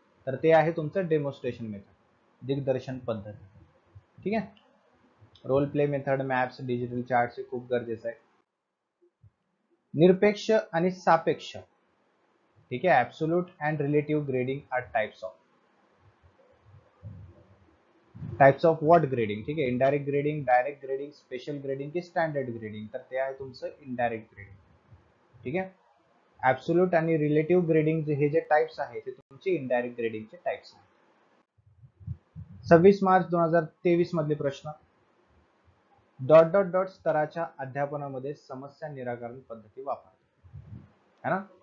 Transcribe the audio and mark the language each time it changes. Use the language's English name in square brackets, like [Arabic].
[Marathi] तर ते आहे तुमचं डेमॉन्स्ट्रेशन मेथड, दिग्दर्शन पद्धती. ठीक आहे. Role play method, maps, digital charts हे खूप गरजेचं आहे. निरपेक्ष आणि सापेक्ष. ठीक आहे. [English] Absolute and relative grading are types of what grading. [Marathi] ठीक आहे. Indirect grading, direct grading, special grading की स्टँडर्ड ग्रेडिंग. तर ते आहे तुमचं इनडायरेक्ट ग्रेडिंग. ठीक आहे. ऍब्सोल्यूट आणि रिलेटिव्ह ग्रेडिंग हे जे टाइप्स आहे ते तुमचे इनडायरेक्ट ग्रेडिंगचे टाइप्स आहेत. 26 मार्च 2023 मधले प्रश्न, डॉट डॉट डॉट स्तराच्या अध्यापनामध्ये समस्या निराकरण पद्धती वापरतात है ना.